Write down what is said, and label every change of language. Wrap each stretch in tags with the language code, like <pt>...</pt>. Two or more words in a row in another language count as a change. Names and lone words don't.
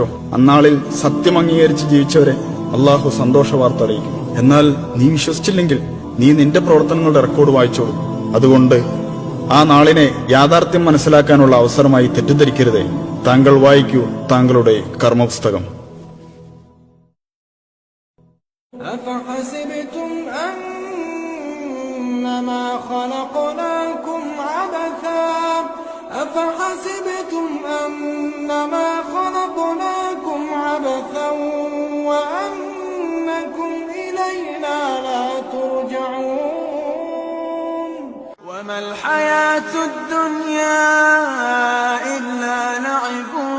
<ml>അന്നാളിൽ സത്യം അംഗീകരിച്ച് ജീവിച്ചവരെ അള്ളാഹു സന്തോഷ വാർത്ത അറിയിക്കും. എന്നാൽ നീ വിശ്വസിച്ചില്ലെങ്കിൽ നീ നിന്റെ പ്രവർത്തനങ്ങളുടെ റെക്കോർഡ് വായിച്ചോളൂ. അതുകൊണ്ട് ആ നാളിനെ യാഥാർത്ഥ്യം മനസ്സിലാക്കാനുള്ള അവസരമായി തെറ്റിദ്ധരിക്കരുതേ. താങ്കൾ വായിക്കൂ താങ്കളുടെ കർമ്മപുസ്തകം.</ml> <ar>أفحسبتم أنما خلقناكم عبثا وأنكم إلينا لا ترجعون وما الحياة الدنيا إلا لعب</ar>